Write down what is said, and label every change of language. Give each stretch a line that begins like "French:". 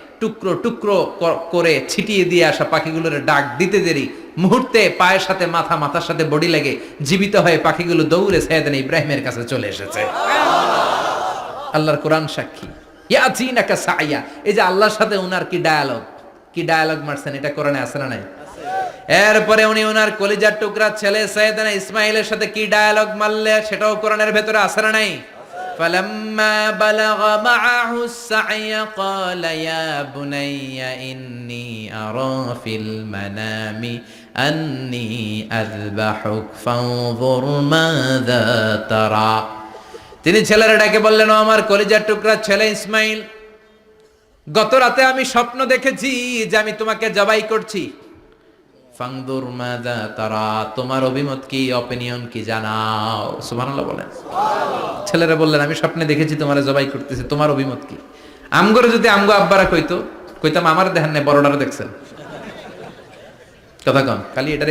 Bangla: টুকরো টুকরো করে ছিটিয়ে দিয়ে আসা পাখিগুলোর ডাক দিতে দেরি মুহূর্তে পায়ের সাথে মাথা, মাথার সাথে বডি লেগে জীবিত হয়ে পাখিগুলো দৌড়ে সাইয়েদনা ইব্রাহিমের কাছে চলে এসেছে। আল্লাহর কোরআন সাক্ষী। ইয়াতিনাকা সাইয়া, এই যে আল্লাহর সাথে উনার কি ডায়ালগ মারছেন, এটা কোরআনে আছে না নাই? এরপরে উনি ওনার কলিজার টুকরা ছেলে সাইয়েদনা ইসমাইলের সাথে কি ডায়ালগ মারলে সেটাও কোরআনের ভেতরে আছে না নাই?
Arabic: فلما بلغ معه السعي قال يا بني إني أرى في المنام أني أذبحك فانظر ماذا ترى।
Bangla: তিনি ছেলেরা ডেকে বললেন, ও আমার কলিজার টুকরা ছেলে ইসমাইল, গত রাতে আমি স্বপ্ন দেখেছি যে আমি তোমাকে জবাই করছি। ফাংদুর মাযা তারা, তোমার অভিমত কি, অপিনিয়ন কি জানাও। সুবহানাল্লাহ বলেন। ছেলেরা বললেন, আমি স্বপ্নে দেখেছি তোমারে জবাই করতেছি, তোমার অভিমত কি? আমগরে যদি আমগো আব্বারা কইতাম আমার দেখেন না, বড়ডারে দেখছেন। কথা কম খালি এটা।